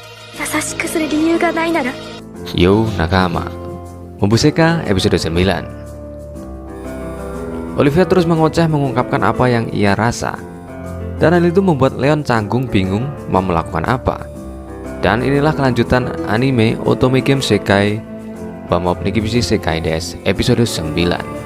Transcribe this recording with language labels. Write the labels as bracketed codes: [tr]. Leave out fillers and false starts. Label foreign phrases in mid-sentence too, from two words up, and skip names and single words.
[ja] 優しくする理由がないなら [id] Yo Nakama, Mobuseka episode 9. Olivia terus mengoceh mengungkapkan apa yang ia rasa. Dan hal itu membuat Leon canggung bingung mau melakukan apa. Dan inilah kelanjutan anime Otome Game Sekai Bamop Nikibishi Sekai Des episode 9.